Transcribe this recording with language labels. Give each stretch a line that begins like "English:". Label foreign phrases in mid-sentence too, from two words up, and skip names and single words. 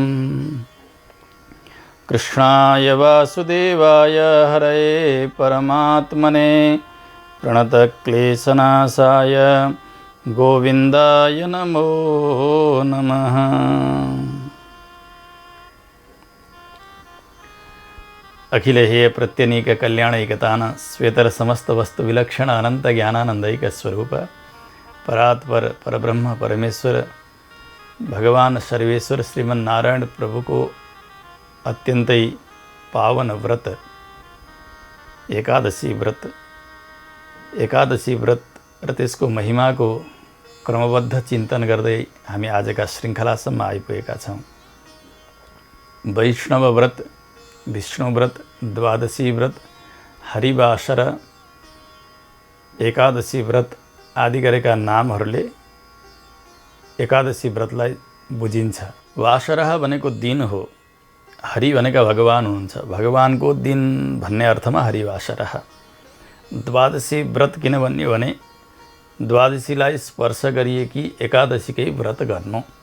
Sanskrit: कृष्णाय वासुदेवाय हरये परमात्मने प्रणतक्लेशनाशाय गोविन्दाय नमो नमः। अखिल हेय प्रत्यनीक कल्याणैकतान श्वेतर समस्त वस्तु विलक्षण अनंत ज्ञानानंदैक स्वरूप परात्पर परब्रह्म परमेश्वर भगवान सर्वेश्वर श्रीमन्नारायण
Nepali: प्रभु को अत्यंत ही पावन व्रत एकादशी व्रत र त्यसको महिमा को क्रमबद्ध चिंतन गर्दै हामी आजका श्रृङ्खलासम्म आइपुगेका छौं। वैष्णव व्रत, विष्णु व्रत, द्वादशी व्रत, हरिवासर, एकादशी व्रत आदि गरेका नामहरूले एकादशी व्रतलाई बुझिन्छ। वासरः भनेको दिन हो, हरि भनेका भगवान हुनुहुन्छ, भगवानको दिन भन्ने अर्थमा हरिवासरः। द्वादशी व्रत किन भन्ने भने द्वादशीलाई स्पर्श गरिएकी एकादशीकै व्रत गर्नु।